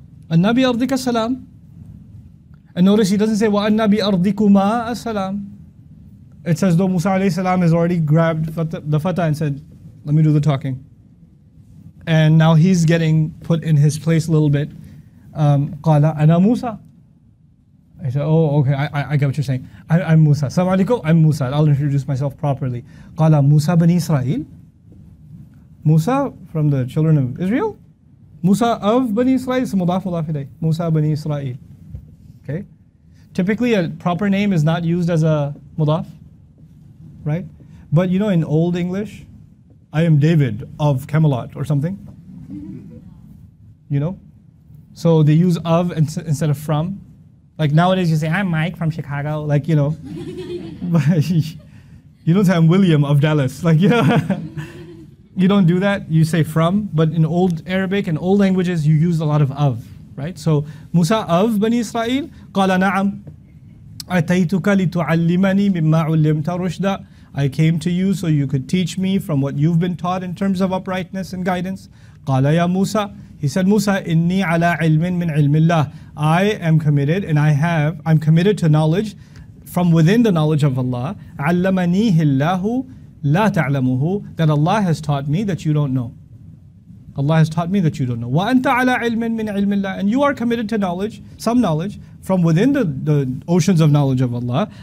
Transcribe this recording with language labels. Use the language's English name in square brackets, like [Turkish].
[Arabic] أَنَّا بِأَرْضِكَ السَّلَامِ. [English] And notice he doesn't say وَأَنَّا بِأَرْضِكُمَا السَّلَامِ. It's as though Musa alayhi salam has already grabbed the fatah and said, let me do the talking. And now he's getting put in his place a little bit. [Arabic] قَالَ أَنَا Musa. [English] I said, oh, okay, I get what you're saying. I'm Musa. Assalamu alaikum, I'm Musa. I'll introduce myself properly. قَالَ Musa bani Israel. Musa from the children of Israel. Musa of Bani Israel. It's mudaf ilayh. Musa bani Israel. Okay. Typically, a proper name is not used as a mudaf, right? But you know, in Old English, I am David of Camelot or something. You know, so they use of instead of from. Like nowadays, you say I'm Mike from Chicago, like you know. But you don't say I'm William of Dallas, like you know. You don't do that. You say from. But in Old Arabic and old languages, you use a lot of. Right? [Arabic] So Musa of Bani Israel, قال نعم أتيتك لتعلمني مما علمت رشدا. [English] I came to you so you could teach me from what you've been taught in terms of uprightness and guidance. [Arabic] قال يا Musa, he said, Musa, إني على علم من علم الله. [English] I am committed and I'm committed to knowledge from within the knowledge of Allah. علمنيه الله لا تعلمه, that Allah has taught me that you don't know. Allah has taught me that you don't know. وَأَنْتَ عَلَىٰ عِلْمٍ مِّنْ عِلْمِ اللَّهِ, and you are committed to knowledge, some knowledge, from within the oceans of knowledge of Allah.